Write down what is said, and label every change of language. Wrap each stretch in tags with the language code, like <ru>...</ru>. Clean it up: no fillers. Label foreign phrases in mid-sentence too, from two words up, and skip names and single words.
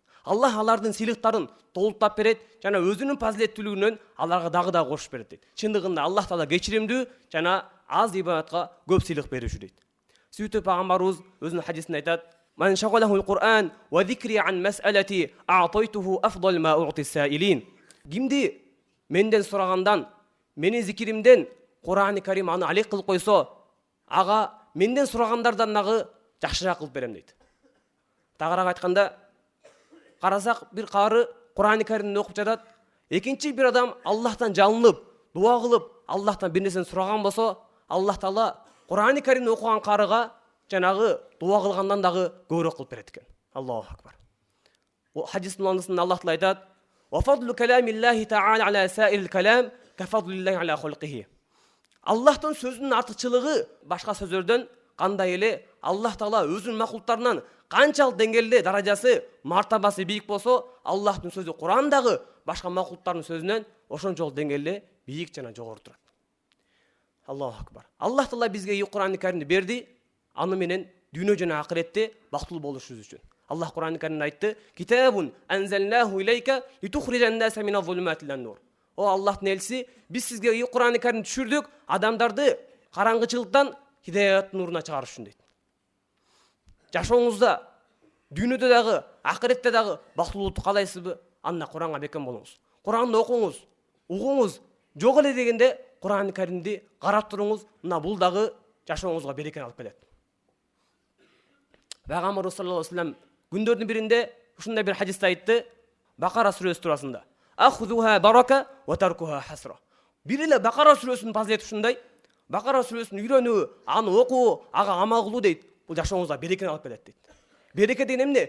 <ky>Аллах алардын сыйлыктарын толуктап берет жана өзүнүн фазилеттүүлүгүнөн аларга дагы кошуп берет дейт. Чындыгында Аллах Таала кечиримдүү жана аз ибадатка көп сыйлык берүүчү дейт. Сүйүктүү пайгамбарыбыз өзүнүн хадисинде айтат:</ky> <ar>"من شغله القرآن وذكري عن مسألتي أعطيته أفضل ما أعطي السائلين."</ar> <ky>Кимди менден сурагандан, менин зикиримден Кур'ан-ы Карим аны алек кылып койсо, ага менден сурагандардан дагы жакшыраак кылып берем дейт. Тагыраак айтканда, карасак бир кары Кур'ан-ы Каримди окуп жатат, экинчи бир адам Аллахтан жалынып, дуа кылып, Аллахтан бир нерсени сураган болсо, Аллах Таала Кур'ан-ы Каримди окуган карыга жанагы дуа кылгандан дагы көбүрөөк кылып берет экен.</ky> <ar>الله أكبر.</ar> <ky>Хадистин маңызында Аллах Таала айтат:</ky> <ar>"وفضل كلام الله تعالى على سائر الكلام كفضل الله على خلقه."</ar> <ky>Аллахтын сөзүнүн артыкчылыгы башка сөздөрдөн кандай эле Аллах Таала өзүнүн макулуктарынан канчалык деңгээлде даражасы, мартабасы бийик болсо, Аллахтын сөзү Кур'андагы башка макулуктардын сөзүнөн ошончолук деңгээлде бийик жана жогору турат.</ky> <ar>الله أكبر.</ar> <ky>Аллах Таала бизге Кур'ан-ы Каримди берди, аны менен дүйнө жана акыретте бактылуу болушубуз үчүн. Аллах Кур'ан-ы Каримде айтты:</ky> <ar>"كتاب أنزلناه إليك لتخرج الناس من الظلمات إلى النور."</ar> <ky>О Аллахтын элчиси, биз сизге Кур'ан-ы Каримди түшүрдүк, адамдарды караңгычылыктан хидаяттын нуруна чыгарыш үчүн дейт. Жашооңузда дүйнөдө дагы, акыретте дагы бактылуулукту каалайсызбы? Анда Куранга бекем болуңуз. Куранды окуңуз, угуңуз. Жок эле дегенде Кур'ан-ы Каримди карап туруңуз, мына бул дагы жашооңузга берекени алып келет. Пайгамбарыбыз</ky> <ar>صلى الله عليه وسلم</ar> <ky>күндөрдүн биринде ушундай бир хадисте айтты, Бакара сүрөсү туурасында:</ky> <ar>"أخذها بركة وتركها حسرة."</ar> <ky>Бир эле Бакара сүрөсүнүн фазилети ушундай. Бакара сүрөсүн үйрөнүү, аны окуу, ага амал кылуу дейт. Бул жашооңузга берекени алып келет дейт. Береке деген эмне?</ky>